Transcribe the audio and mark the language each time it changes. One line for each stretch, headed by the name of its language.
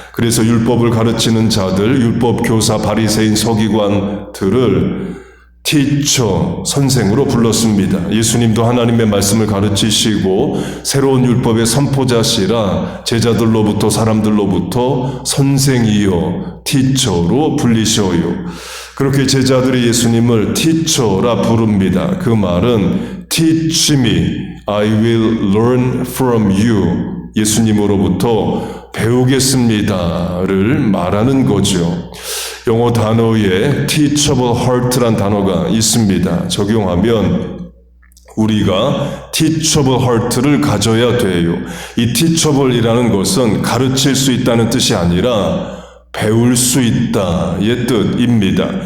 Korean: 그래서 율법을 가르치는 자들, 율법 교사, 바리새인, 서기관들을 teacher, 선생으로 불렀습니다. 예수님도 하나님의 말씀을 가르치시고 새로운 율법의 선포자시라 제자들로부터 사람들로부터 선생이여 teacher로 불리셔요. 그렇게 제자들이 예수님을 teacher라 부릅니다.
English: 그 말은 teach me, I will learn from you.
Korean: 예수님으로부터 배우겠습니다를 말하는 거죠. 영어 단어에 teachable heart란 단어가 있습니다. 적용하면 우리가 teachable heart를 가져야 돼요. 이 teachable이라는 것은 가르칠 수 있다는 뜻이 아니라 배울 수 있다의 뜻입니다.